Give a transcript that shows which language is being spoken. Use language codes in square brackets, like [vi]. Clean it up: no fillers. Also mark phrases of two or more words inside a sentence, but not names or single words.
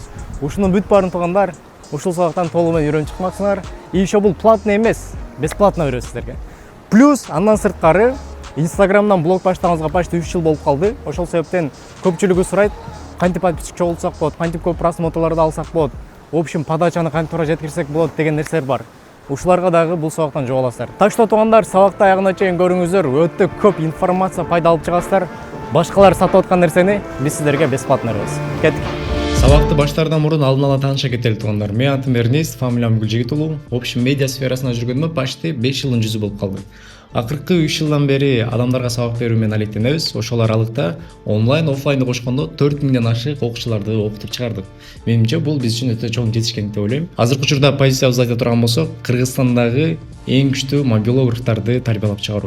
[ky] Ушунун бүт баарын туугандар ушул сабактан толугу менен үйрөнүп чыкмаксыңар. [ru] И ещё [ky] бул платный эмес, бесплатно беребиз сиздерге. Плюс андан сырткары Инстаграмдан блог баштагыбызга почти 3 жыл болуп калды. Ошол себептен көпчүлүгү сурайт, кантип подписчик чогултсак болот, кантип көп просмотрларды алсак болот, [ru] в общем [ky] подачаны кантип туура жеткирсек болот деген нерселер бар. Ушуларга дагы бул сабактан жоо аласыздар. Так что туугандар, сабакты аягына чейин көрүңүздөр, өтө көп информация пайда алып чыгасыздар. Башкалар сатып аткан нерсени биз сиздерге бесплатно беребиз. Кеттик. Сабакты баштаардан мурун алдын ала тааныша кетели туугандар. Менин атым Эрнест, фамилиям Гүлжигит уулу. [ru] В общем, [ky] медиа сферасына жүргөнүмө почти 5 жылдын жүзү болуп калды. Акыркы 3 жылдан бери адамдарга сабак берүү менен алектенебиз. Ошол аралыкта онлайн, оффлайнды кошкондо 4000ден ашык окуучуларды окутуп чыгардык. Менимче бул биз үчүн өтө чоң жетишкендик деп ойлойм. Азыркы учурда позициябызды айта турган болсок, Кыргызстандагы эң күчтүү мобилографтарды тарбиялап чыгаруу.